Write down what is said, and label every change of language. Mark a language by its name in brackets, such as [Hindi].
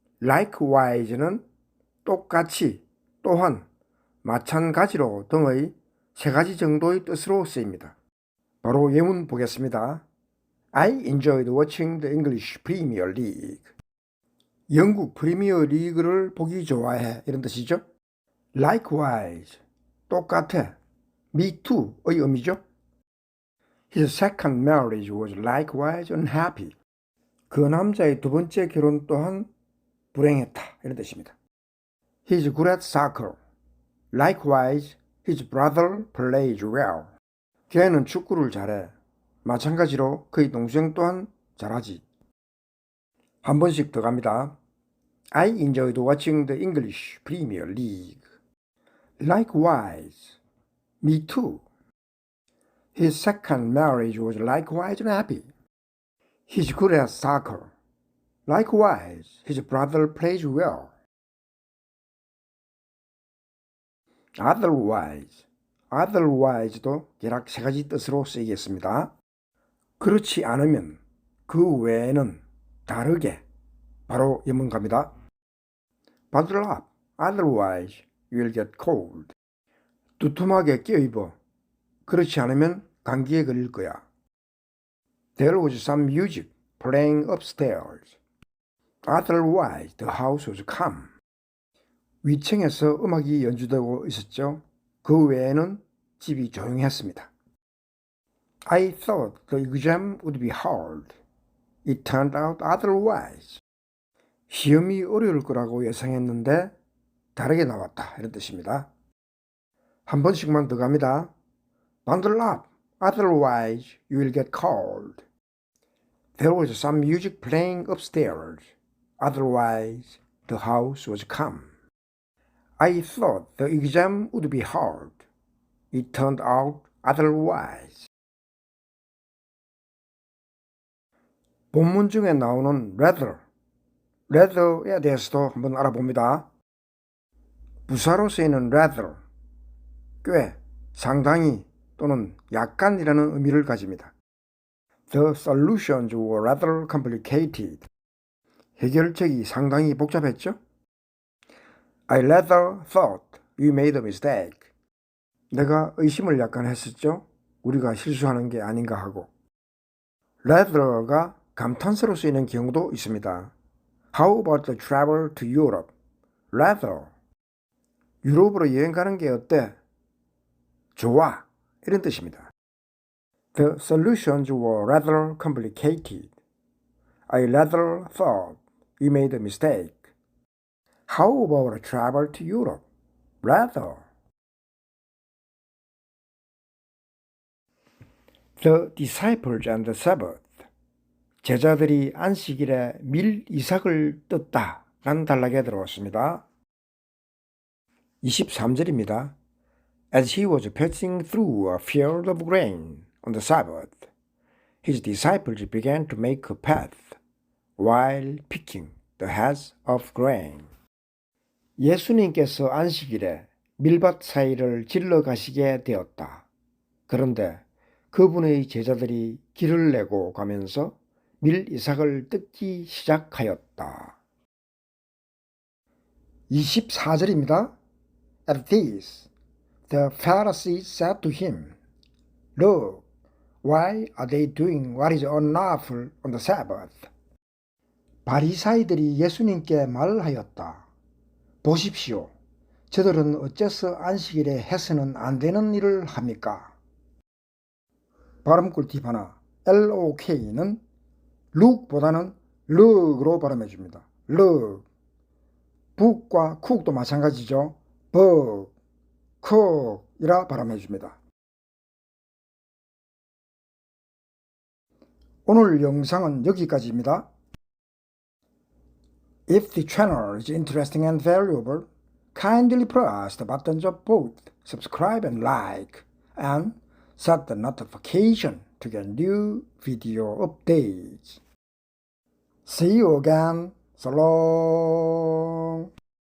[Korean] likewise는 똑같이, 또한, 마찬가지로 등의 세 가지 정도의 뜻으로 쓰입니다. 바로 예문 보겠습니다. [English] I enjoyed watching the English Premier League. [Korean] 영국 프리미어 리그를 보기 좋아해 이런 뜻이죠. Likewise, 똑같아, [English] me too [Korean] 의 의미죠. [English] His second marriage was likewise unhappy. [Korean] 그 남자의 두 번째 결혼 또한 불행했다 이런 뜻입니다. [English] He's good at soccer. Likewise, his brother plays well. [Korean] 걔는 축구를 잘해. 마찬가지로 그의 동생 또한 잘하지. 한 번씩 더 갑니다. [English] I enjoyed watching the English Premier League. Likewise, me too. His second marriage was likewise unhappy. He's good at soccer. Likewise, his brother plays well. otherwise. [Korean] otherwise도 대략 세 가지 뜻으로 쓰이겠습니다. 그렇지 않으면, 그 외에는, 다르게, 바로原문 갑니다. [English] Bundle up, otherwise you'll get cold. [Korean] 두툼하게 껴입어. 그렇지 않으면 감기에 걸릴 거야. [English] There was some music playing upstairs. Otherwise the house was calm. [Korean] 위층에서 음악이 연주되고 있었죠. 그 외에는 집이 조용했습니다. [English] I thought the exam would be hard. It turned out otherwise. [Korean] 시험이 어려울 거라고 예상했는데 다르게 나왔다. 이런 뜻입니다. 한 번씩만 더 갑니다. [English] Bundle up, otherwise you will get cold. There was some music playing upstairs. Otherwise the house was calm. I thought the exam would be hard. It turned out otherwise. [Korean] 본문 중에 나오는 rather에 대해서도 한번 알아봅니다. 부사로 쓰이는 rather, 꽤, 상당히 또는 약간이라는 의미를 가집니다. [English] The solutions were rather complicated. [Korean] 해결책이 상당히 복잡했죠? [English] I rather thought we made a mistake. [Korean] 내가 의심을 약간 했었죠? 우리가 실수하는 게 아닌가 하고. rather가 감탄사로 쓰이는 경우도 있습니다. [English] How about the travel to Europe? rather. [Korean] 유럽으로 여행 가는 게 어때? 좋아. 이런 뜻입니다. [English] The solutions were rather complicated. I rather thought we made a mistake. How about a travel to Europe? rather. The disciples and the Sabbath. [Korean] 제자들이 안식일에 밀 이삭을 떴다 라는 단락에 들어왔습니다. 23절입니다. [English] As he was passing through a field of grain on the Sabbath, his disciples began to make a path while picking the heads of grain. [Korean] 예수님께서 안식일에 밀밭 사이를 질러 가시게 되었다. 그런데 그분의 제자들이 길을 내고 가면서 밀 이삭을 뜯기 시작하였다. 24절입니다. [English] At this, the Pharisees said to him, Look, why are they doing what is unlawful on the Sabbath? [Korean] 바리사이들이 예수님께 말하였다. 보십시오. 저들은 어째서 안식일에 해서는 안 되는 일을 합니까? 발음 꿀팁 하나. LOK는 look보다는 look으로 발음해줍니다. look. 북과 쿡도 마찬가지죠. bug, cook 이라 발음해줍니다. 오늘 영상은 여기까지입니다. [English] If the channel is interesting and valuable, kindly press the buttons of both subscribe and like, and set the notification to get new video updates. See you again. So long.